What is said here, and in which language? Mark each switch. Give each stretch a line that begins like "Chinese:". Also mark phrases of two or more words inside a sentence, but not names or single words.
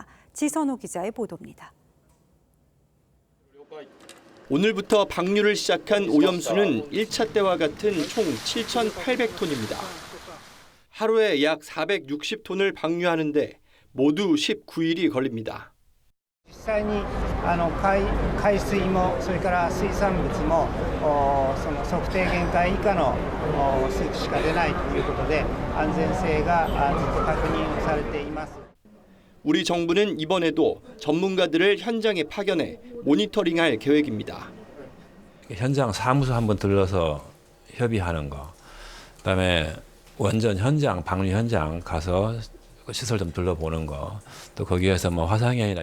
Korean: 지선호 기자의 보도입니다. 오늘부터 방류를 시작한 오염수는 1차 때와 같은 총 7,800톤입니다. 하루에 약 460톤을 방류하는데 모두 19일이 걸립니다.
Japanese: 実際に海水もそれから水産物もその測定限界以下の水しか出ないということで安全性がずっと確認されています。
Korean: 우리 정부는 이번에도 전문가들을 현장에 파견해 모니터링할 계획입니다. 현장 사무소 한번 들러서 협의하는 거, 그다음에 원전 현장, 방류 현장 가서 시설 좀 둘러보는 거, 또 거기에서 뭐 화상현이나